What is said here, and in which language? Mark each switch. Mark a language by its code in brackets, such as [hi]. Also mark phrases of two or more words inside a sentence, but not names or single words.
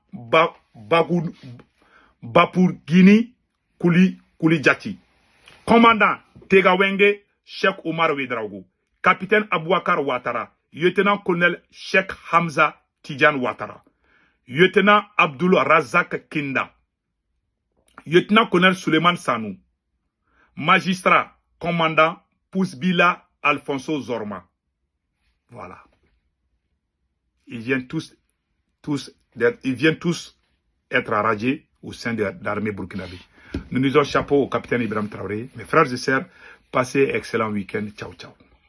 [fr] Bapourgini Koulijati, commandant Tegawenge Cheikh Omar Ouedraogo, capitaine Abouakar Ouattara, lieutenant-colonel Cheikh Hamza Tidjan Ouattara, lieutenant Abdul Razak Kinda, lieutenant-colonel Suleiman Sanou, magistrat, commandant Pousbila Alfonso Zorma. Voilà. Ils viennent tous être radiés au sein de l'armée burkinabé. Nous disons chapeau au capitaine Ibrahim Traoré. Mes frères et sœurs, passez excellent week-end. [it] Ciao, ciao.